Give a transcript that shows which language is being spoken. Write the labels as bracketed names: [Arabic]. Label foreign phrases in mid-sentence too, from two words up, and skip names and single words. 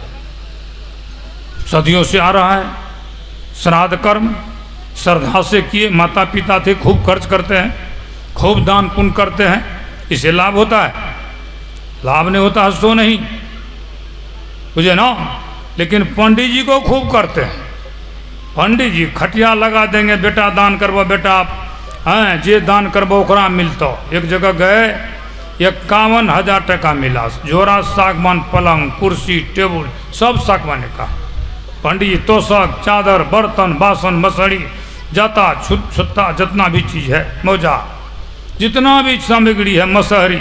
[Hindi] सदियों से आ रहा है श्राद्ध कर्म, श्रद्धा से किए, माता पिता थे, खूब खर्च करते हैं, खूब दान पुण्य करते हैं, इसे लाभ होता है? लाभ नहीं होता है, सो नहीं, मुझे ना। लेकिन पंडित जी को खूब करते हैं, पंडित जी खटिया लगा देंगे, [Angika] बेटा दान करबो, बेटा आप हैं जे दान करबो ओकरा मिलतो। [Hindi] एक जगह गए, 51,000 टका मिला, जोरा सागवान, पलंग कुर्सी टेबुल सब सागवान का। पंडित जी तोशक चादर बर्तन बासन मसड़ी जाता छुट्टा जितना भी चीज़ है, मौजा जितना भी सामग्री है, मसहरी।